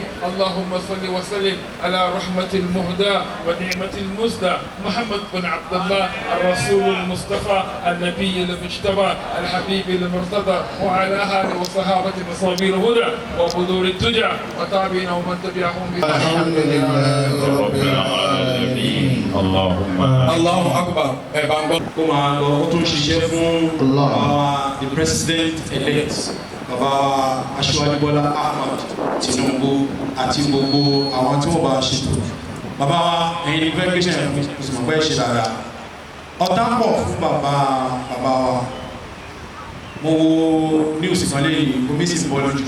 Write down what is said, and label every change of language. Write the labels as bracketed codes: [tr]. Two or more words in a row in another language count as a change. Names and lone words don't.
[ar] اللهم صل وسلم على رحمة المهدى ونعمة المسدى محمد بن عبد الله الرسول المصطفى النبي المجتبى الحبيب المرتضى وعلى آله وصحابة مصابيح الهدى وبذور التجع وتابعين ومن تبعهم الحمد لله رب العالمين. Allahu Akbar. [yo] Ẹ bá ń gbọ́ kó máa lọ ó tún ṣiṣẹ́ fún [en] the president elect [yo] bàbá Aṣíwájú Bọ́lá Ahmed Tinubu àti gbogbo àwọn tí wọ́n bá ṣètò. Bàbá ẹ̀yin ní fẹ́ gbéṣẹ́ ìmọ̀ pẹ́ ṣe dáadáa. Ọ̀tá pọ̀ fún bàbá wa. Mo wo news kan lẹ́yìn omi sì bọ́ lójú.